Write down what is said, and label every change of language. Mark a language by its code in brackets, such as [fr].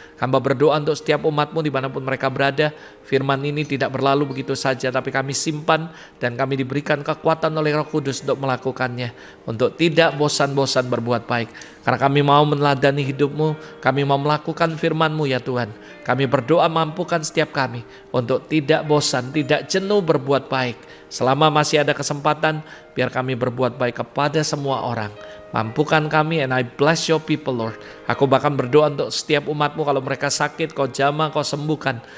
[id] Hamba berdoa untuk setiap umat-Mu dimanapun mereka berada. Firman ini tidak berlalu begitu saja, tapi kami simpan dan kami diberikan kekuatan oleh Roh Kudus untuk melakukannya. Untuk tidak bosan-bosan berbuat baik. Karena kami mau meneladani hidup-Mu, kami mau melakukan firman-Mu ya Tuhan. Kami berdoa mampukan setiap kami untuk tidak bosan, tidak jenuh berbuat baik. Selama masih ada kesempatan, biar kami berbuat baik kepada semua orang. Mampukan kami, [en] and I bless your people, Lord. [id] Aku bahkan berdoa untuk setiap umat-Mu, kalau mereka sakit, Kau jamah, Kau sembuhkan.